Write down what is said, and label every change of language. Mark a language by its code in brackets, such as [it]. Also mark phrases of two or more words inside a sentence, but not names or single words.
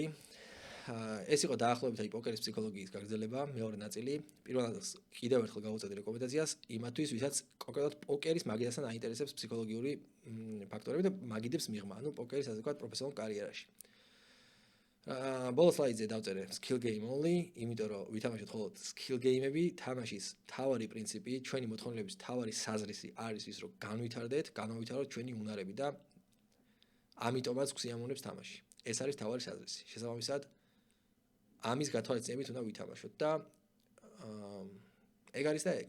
[ka] ეს იყო დაახლოებით აი პოკერის ფსიქოლოგიის გაგრძელება, მეორე ნაწილი. პირველ ნაწილს კიდევ ერთხელ გავუწევდი რეკომენდაციას იმათთვის, ვისაც კონკრეტულად პოკერის მაგიდასთან აინტერესებს ფსიქოლოგიური ფაქტორები და მაგიდებს მიღმა, პოკერის ასე ვთქვათ პროფესიონალურ კარიერაში. ბოლო სლაიდზე დავწერე [en] skill game only, [ka] იმიტომ რომ ვითამაშოთ მხოლოდ [en] skill game- [ka] ები, თამაშის მთავარი პრინციპი, ჩვენი მოთხოვნილების მთავარი საზრისი არის ის, რომ განვითაროთ ჩვენი უნარები და ამიტომაც გვსიამოვნებს თამაში. ეს არის მთავარი საზრისი. შესაბამისად ამის გათვალისწინებით უნდა ვითამაშოთ და ეგ არის და ეგ.